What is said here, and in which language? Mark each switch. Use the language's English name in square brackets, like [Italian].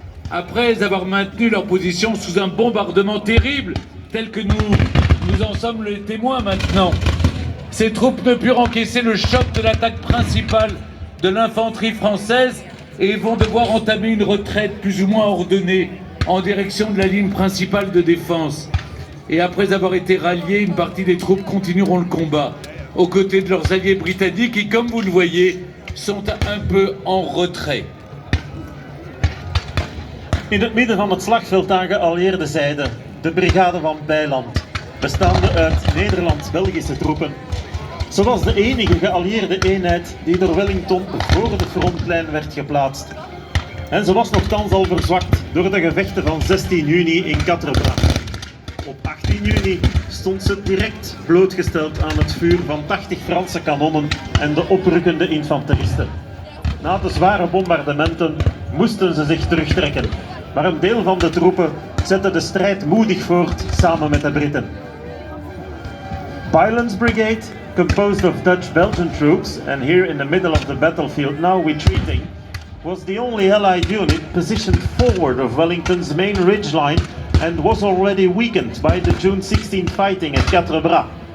[French] Après avoir maintenu leur position sous un bombardement terrible, tel que nous en sommes les témoins maintenant, ces troupes ne purent encaisser le choc de l'attaque principale de l'infanterie française et vont devoir entamer une retraite plus ou moins ordonnée en direction de la ligne principale de défense. Et après avoir été ralliés, une partie des troupes continueront le combat aux côtés de leurs alliés britanniques qui, comme vous le voyez, sont un peu en retrait. [Dutch] In het midden van het slagveld aan geallieerde zijde de brigade van Bijland, bestaande uit Nederlands-Belgische troepen. Ze was de enige geallieerde eenheid die door Wellington voor de frontlijn werd geplaatst. En ze was nogthans al verzwakt door de gevechten van 16 juni in Quatre Bras. Op 18 juni stond ze direct blootgesteld aan het vuur van 80 Franse kanonnen en de oprukkende infanteristen. Na de zware bombardementen moesten ze zich terugtrekken, maar een deel van de troepen zette de strijd moedig voort samen met de Britten. [English] Byland's brigade, composed of Dutch-Belgian troops and here in the middle of the battlefield now retreating, was the only Allied unit positioned forward of Wellington's main ridgeline and was already weakened by the June 16 fighting at Quatre Bras.